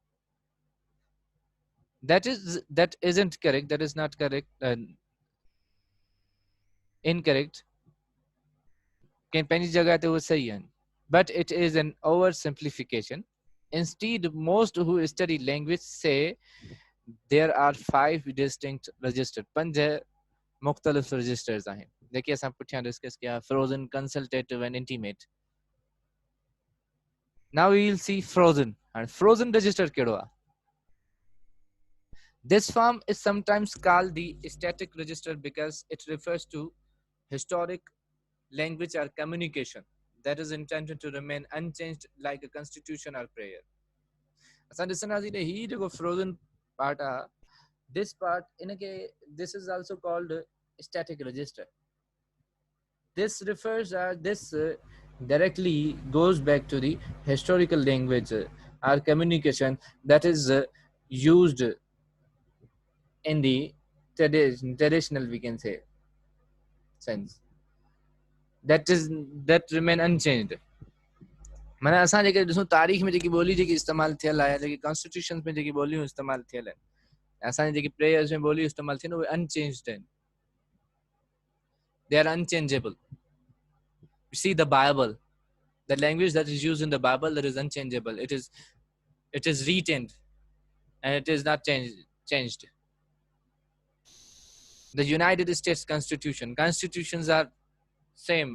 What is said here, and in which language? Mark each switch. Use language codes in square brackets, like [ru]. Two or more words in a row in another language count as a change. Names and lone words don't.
[en] That isn't correct, that is not correct, incorrect. But it is an oversimplification. Instead, most who study language say there are 5 distinct registers. [sd] 5 मुख्तलिफ registers आहिनि जेके असां पुठियां डिस्कस कया, [en] frozen, consultative and intimate. Now we will see frozen. And frozen register [sd] कहिड़ो आहे? [en] This form is sometimes called the static register because it refers to historic language or communication that is intended to remain unchanged like a constitution or prayer. [sd] असां ॾिसंदासीं त ही जेको [en] frozen part [sd] आहे, [en] this part this is also called static register. This refers this directly goes back to the historical language or communication that is used in the traditional, we can say, sense, that remain unchanged. [sd] माना असां जेके ॾिसूं तारीख़ में जेकी ॿोली जेकी इस्तेमालु थियल आहे, जेकी कॉन्स्टिट्यूशन में जेकी ॿोलियूं इस्तेमालु थियल आहिनि, असांजी जेकी प्रेयर्स में ॿोलियूं इस्तेमालु थियनि उहे अनचेंज्ड आहिनि. [en] They are unchangeable. You see the Bible, the language that is used in the Bible, that is unchangeable. It is retained and it is not changed. The United States Constitution, constitutions are same.